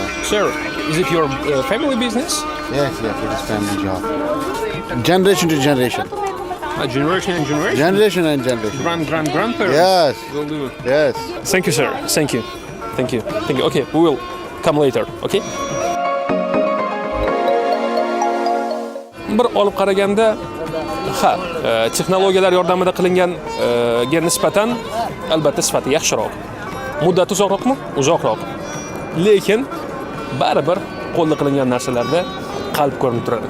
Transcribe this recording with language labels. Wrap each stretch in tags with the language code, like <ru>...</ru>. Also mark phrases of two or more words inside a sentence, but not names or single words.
<en>Sir, is it your family business? Yes, yes, it is family job. Generation to generation. Generation and generation? Generation and generation. Grandparents? Yes. Will do. Yes. Thank you, sir. Thank you. Okay, we will come later, okay?</en> <uz>Bir olib qaraganda, texnologiyalar yordamida qilingan nisbatan albatta sifati yaxshiroq. Muddati uzoqroqmi? Uzoqroq. Lekin baribir qo'lda qilingan narsalarda qalb ko'rinib turadi.</uz>